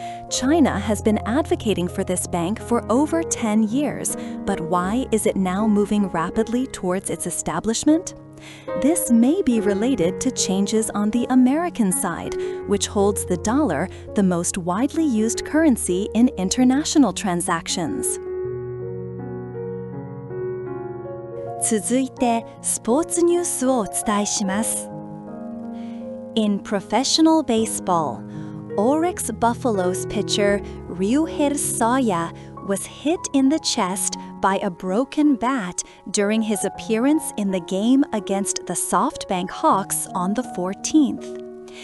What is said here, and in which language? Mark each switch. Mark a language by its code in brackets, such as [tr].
[en] China has been advocating for this bank for over 10 years, but why is it now moving rapidly towards its establishment? This may be related to changes on the American side, which holds the dollar, the most widely used currency in international transactions. [ja] 続いてスポーツニュースをお伝えします。 [en] In professional baseball, Oryx Buffaloes pitcher Ryuhei Sawya was hit in the chest by a broken bat during his appearance in the game against the SoftBank Hawks on the 14th.